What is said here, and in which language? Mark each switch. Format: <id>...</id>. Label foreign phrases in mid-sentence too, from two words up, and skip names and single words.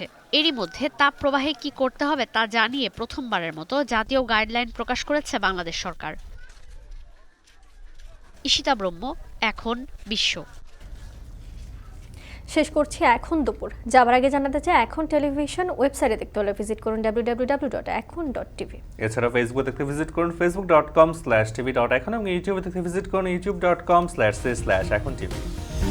<bn>এরই মধ্যে তাপ প্রবাহে কি করতে হবে তা জানিয়ে প্রথমবারের মতো জাতীয় গাইডলাইন প্রকাশ করেছে বাংলাদেশ সরকার। ঈশিতা ব্রহ্ম, এখন বিশ্ব। শেষ করছি এখন দুপুর। যাবার আগে জানাতে চাই, এখন টেলিভিশন ওয়েবসাইটে দেখতে হলে ভিজিট করুন www.ekhon.tv। এছাড়া ফেসবুক দেখতে ভিজিট করুন facebook.com/tv.ekhon এবং ইউটিউবে দেখতে ভিজিট করুন youtube.com/ekhon TV।</bn>